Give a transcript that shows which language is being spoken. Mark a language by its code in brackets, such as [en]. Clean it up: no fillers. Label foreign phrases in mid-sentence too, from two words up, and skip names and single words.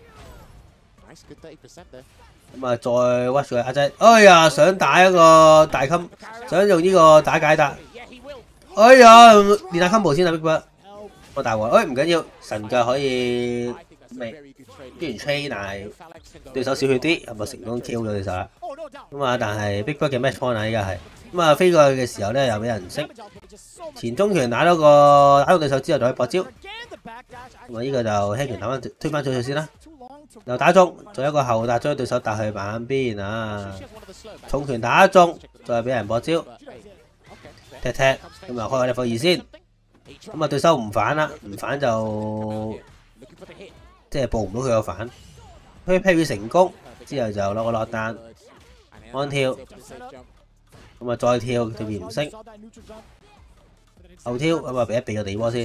[yue] 咁啊再屈住佢阿仔，哎呀想打一個大襟，想用呢個打解答，哎呀練下 combo 先啊 Big Bird，我大鑊，唔緊要，神腳可以未雖然 train 但係對手少血啲，係咪成功 kill 咗對手啦？咁啊但係 Big Bird 嘅 match point 啊依家係，咁啊飛過去嘅時候咧又俾人識，前中拳打到對手之後就可以搏招，咁啊呢個就輕拳打翻推翻出去先啦。又打中，仲有一個後打將對手打去板邊啊！重拳打中，再俾人搏招，踢，咁啊開個 level 2先，咁啊對手唔反啦，唔反就即係報唔到佢個反，佢 parry 成功之後就攞個落單，安跳，咁啊再跳對面唔升，後跳咁啊俾一避個地波先。